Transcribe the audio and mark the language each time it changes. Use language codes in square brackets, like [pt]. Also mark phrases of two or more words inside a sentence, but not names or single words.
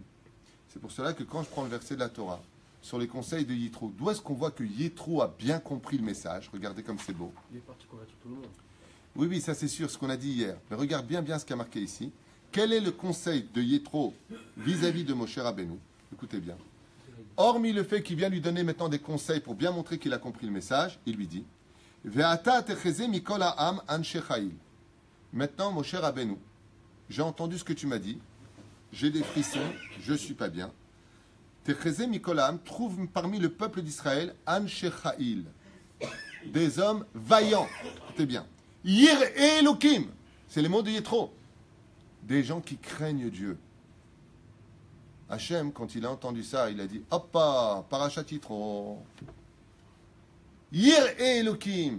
[fr] C'est pour cela que quand je prends le verset de la Torah, sur les conseils de Yitro, d'où est-ce qu'on voit que Yitro a bien compris le message? Regardez comme c'est beau. Il est parti convertir tout le monde. Oui, oui, ça c'est sûr, ce qu'on a dit hier. Mais regarde bien ce qu'il y a marqué ici. Quel est le conseil de Yitro vis-à-vis de Moshe Rabbeinu? Écoutez bien. Hormis le fait qu'il vient lui donner maintenant des conseils pour bien montrer qu'il a compris le message, il lui dit [he] ואתה תחזה מכל העם אנשי חיל. [fr] Maintenant, Moshe Rabbeinu, j'ai entendu ce que tu m'as dit, j'ai des frissons, je ne suis pas bien. [he] תחזה מכל העם, [fr] trouve parmi le peuple d'Israël [he] אנשי חיל, [fr] des hommes vaillants. Écoutez bien. [he] יראי אלהים, [fr] c'est les mots de Yitro. Des gens qui craignent Dieu. Hachem, quand il a entendu ça, il a dit Hoppa, parachat Yitro. [he] יראי אלהים.